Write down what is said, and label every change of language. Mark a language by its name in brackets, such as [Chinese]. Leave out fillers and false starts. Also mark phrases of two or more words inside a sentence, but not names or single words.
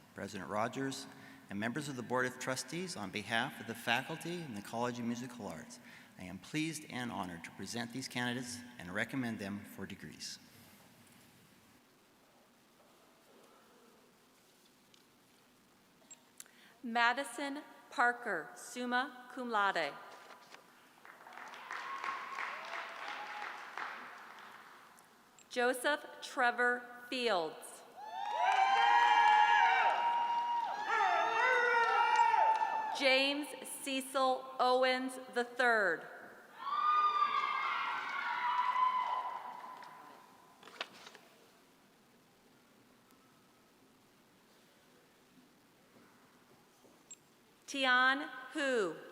[English] President Rogers, and members of the Board of Trustees, on behalf of the faculty in the College of Musical Arts, I am pleased and honored to present these candidates and recommend them for degrees. Madison Parker, [Latin] summa cum laude. [English] Joseph Trevor Fields. James Cecil Owens III. Tian Hu.